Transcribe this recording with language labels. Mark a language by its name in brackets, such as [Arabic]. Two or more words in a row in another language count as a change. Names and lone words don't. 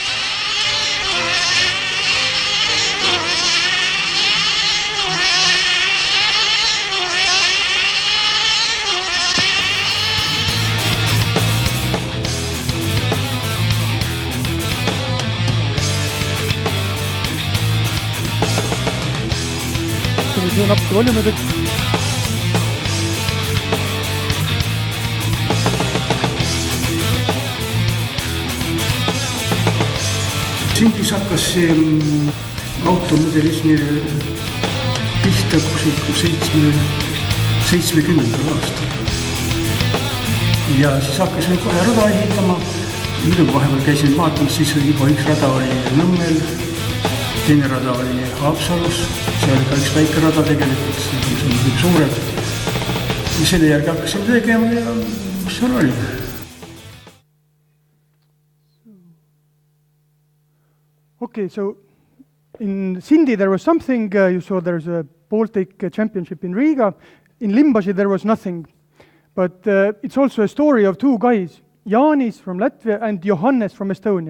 [Estonian] See on natuke [English] volume a bit. [Estonian] Sindis hakkas see automodelismi pihta 70. aastal. Ja siis hakkasin kohe rada ehitama. Muidugi vahepeal käisin vaatamas, siis oli juba üks rada oli Nõmmel, teine rada oli Haapsalus, see oli ka üks väike rada tegelikult, see oli suured. Ja selle järgi hakkasin tegema ja mis seal oli. [English] Okay, so in Sindi there was something, you saw there's a Baltic championship in Riga. In Limbaži there was nothing. But it's also a story of two guys, Jānis from Latvia and Johannes from Estonia.